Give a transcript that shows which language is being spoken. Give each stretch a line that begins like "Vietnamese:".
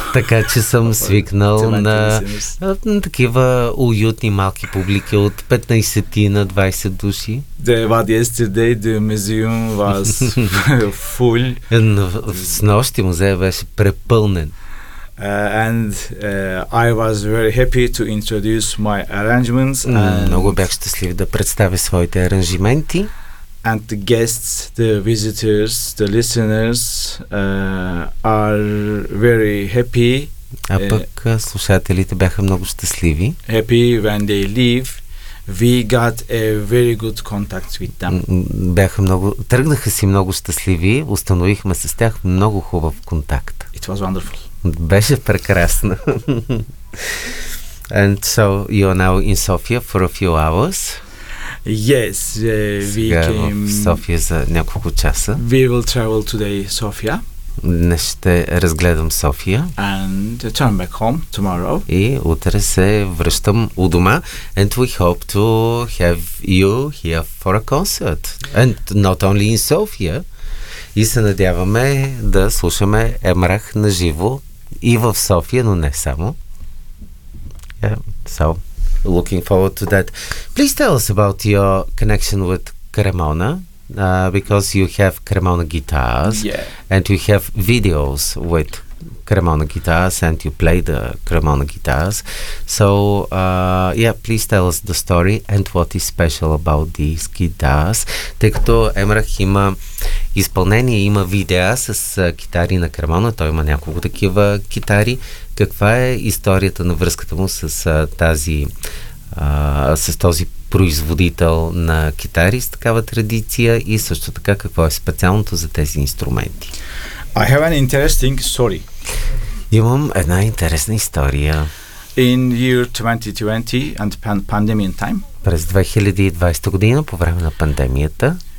Bulgarian: Така че съм свикнал на такива уютни малки публики от 15 на 20 души.
English: But yesterday the museum was full.
Bulgarian: С нощи музея беше препълнен.
English: I was very happy to introduce my arrangements.
Bulgarian: Много бях щастлив да представя своите аранжименти.
English: And the guests, the visitors, the listeners are very happy.
Bulgarian: А пък слушателите бяха много щастливи.
English: Happy when they leave. We got a very good contact with them.
Bulgarian: Тръгнаха си много щастливи, установихме с тях много хубав контакт.
English: It was wonderful.
Bulgarian: Беше прекрасно.
English: And so you are now in Sofia for a few hours. Yes, we came
Bulgarian: в София за няколко часа.
English: We will travel today Sofia.
Bulgarian: Днес ще разгледам София.
English: And turn back home tomorrow.
Bulgarian: И утре се връщам у дома.
English: And we hope to have you here for a concert. And not only in Sofia.
Bulgarian: И се надяваме да слушаме Емрах на живо и в София, но не само.
English: Yeah, so looking forward to that. Please tell us about your connection with Cremona, because you have Cremona guitars, yeah, and you have videos with Cremona guitars, and you play the Cremona guitars. So, yeah, please tell us the story and what is special about these guitars.
Bulgarian: Тъй като Емрах има изпълнение, има видеа с китари на Кремона, той има няколко такива китари. Каква е историята на връзката му с този производител на китари с такава традиция и също така какво е специалното за тези инструменти?
English: I have an interesting story.
Bulgarian: Имам една интересна история.
English: In year 2020 and pandemic time.
Bulgarian: През 2020 година, по време на пандемията,